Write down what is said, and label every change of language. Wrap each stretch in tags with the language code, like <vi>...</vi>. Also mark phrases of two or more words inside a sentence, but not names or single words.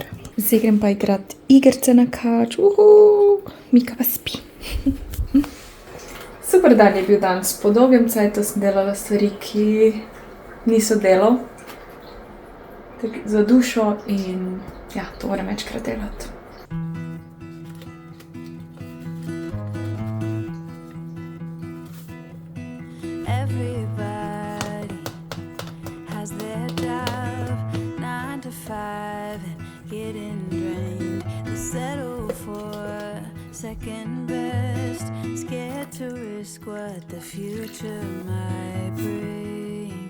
<sl>Zdaj grem pa igrat igrice na couch. Mika pa spi. Super dan je bil danes. Po dolgem cajtu sem delala stvari, ki niso delo. Tak za dušo in ja, to moram večkrat delati.</sl> <en>Everybody has their job, 9 to 5, and getting drained. They settle for second best, scared to risk what the future might bring.</en>